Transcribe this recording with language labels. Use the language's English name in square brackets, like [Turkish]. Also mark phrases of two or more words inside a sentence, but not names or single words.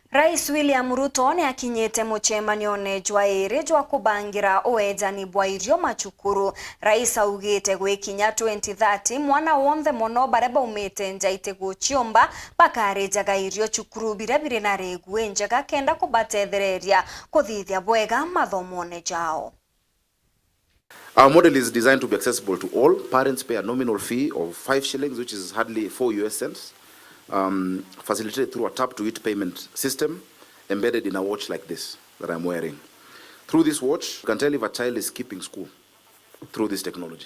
[Meru] Rais William RUTO ni akinyete MUCEMANIO jwa iri jwa Kubangira Uejani Bwa Irio Macukuru. Rais augite GWIKINYA 2030 mwana wonthe mono bare baumite njaite guchiomba bakaejaga irio cukuru bire bire na regu njega kenda kubatethereria kuthithia bwega mathomone jao. [English] Our model is designed to be accessible to all. Parents pay a nominal fee of 5 shillings, which is hardly 4 US cents. Facilitated through a tap-to-eat payment system embedded in a watch like this that I'm wearing. Through this watch, you can tell if a child is skipping school through this technology.